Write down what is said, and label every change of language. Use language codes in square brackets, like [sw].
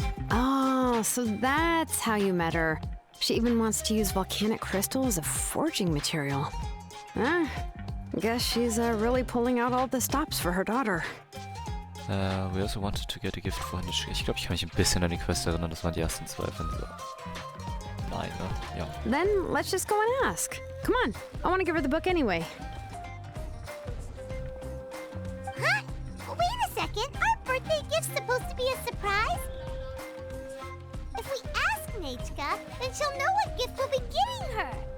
[en] Oh, so that's how you met her. She even wants to use volcanic crystal as a forging material. Guess she's really pulling out all the stops for her daughter. We also wanted to get a gift for Eine. [de] Ich glaube, ich kann mich ein bisschen an die Quest erinnern. Das waren die ersten zwei von dieser. Nein, ne? Ja. [en] Then let's just go and ask. Come on, I want to give her the book anyway. Huh? Wait a second. Our birthday gift's supposed to be a surprise? If we ask Nechka, then she'll know what gift we'll be getting her.